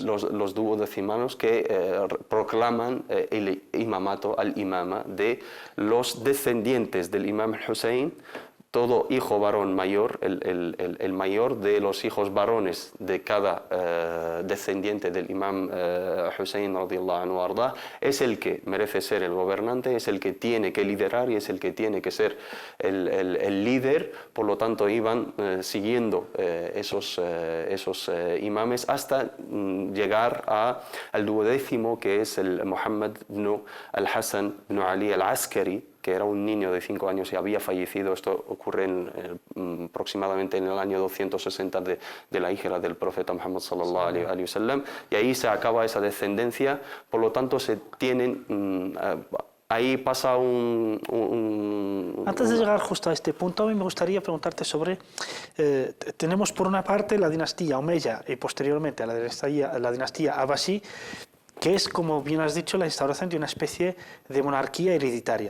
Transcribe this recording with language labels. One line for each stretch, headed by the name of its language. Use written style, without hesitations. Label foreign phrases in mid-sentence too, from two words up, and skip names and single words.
Spanish: Los duodecimanos que proclaman el imamato, al-imama, de los descendientes del imam Hussein. Todo hijo varón mayor, el mayor de los hijos varones de cada descendiente del imam Hussein
Arabic: رضي الله عنه أرضاه,
Spanish: es el que merece ser el gobernante, es el que tiene que liderar y es el que tiene que ser el líder. Por lo tanto, iban siguiendo esos imames hasta llegar al duodécimo, que es el Muhammad ibn al-Hassan ibn Ali al-Askari, que era un niño de 5 años y había fallecido. Esto ocurre aproximadamente en el año 260 de la hijra del profeta Muhammad
Arabic: صلى الله عليه وسلم,
Spanish: y ahí se acaba esa descendencia. Por lo tanto, se tienen... ahí pasa Antes de llegar justo a este punto, a mí me gustaría preguntarte sobre... tenemos por una parte la dinastía omeya y posteriormente a la dinastía abbasí, que es, como bien has dicho, la instauración de una especie de monarquía hereditaria.